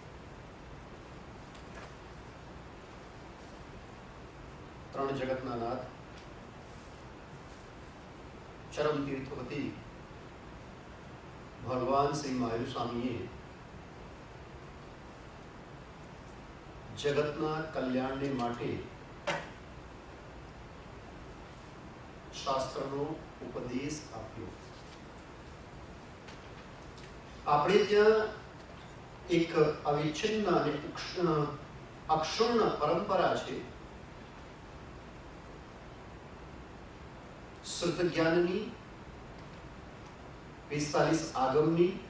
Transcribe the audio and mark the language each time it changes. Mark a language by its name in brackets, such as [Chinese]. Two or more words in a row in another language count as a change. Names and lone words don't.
[Gujarati] ત્રણ જગતના નાથ ચરમ તીર્થપતિ ભગવાન શ્રી મહાવીર સ્વામીએ જગતના કલ્યાણને માટે શાસ્ત્રનો ઉપદેશ આપ્યો। આપણે ત્યાં એક અવિચ્છિન્ન અને અક્ષુણ્ણ પરંપરા છે શુદ્ધ જ્ઞાનની, 45 આગમની,